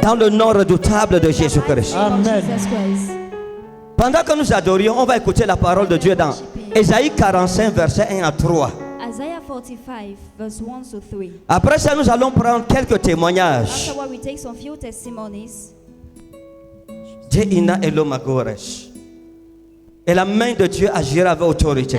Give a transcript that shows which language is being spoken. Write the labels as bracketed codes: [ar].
[fr] dans le nom redoutable de Jésus-Christ. Amen. [en] Jesus Christ. [fr] Pendant que nous adorions, on va écouter la parole de Dieu dans Ésaïe 45, versets 1 à 3. [en] Isaiah 45, verse 1 to 3. [fr] Après ça, nous allons prendre quelques témoignages. [en] Afterward, we take some few testimonies. Jeina Elomagores. [fr] Et la main de Dieu agira avec autorité.